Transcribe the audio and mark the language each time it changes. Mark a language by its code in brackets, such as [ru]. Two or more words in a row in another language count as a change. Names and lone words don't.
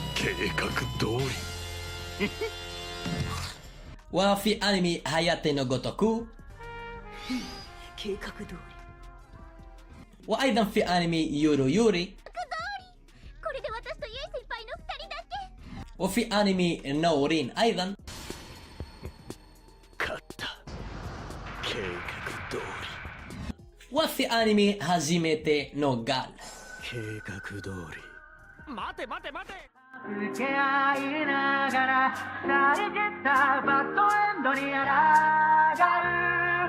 [ar] وفي انمي هاياتي نو غوتوكو وايضا في انمي يورو يوري وفي انمي نورين ايضا وفي انمي هاجيميتي نو غال. [ja] 待て待て待て受け合いながらさりげたバッドエンドにあらがう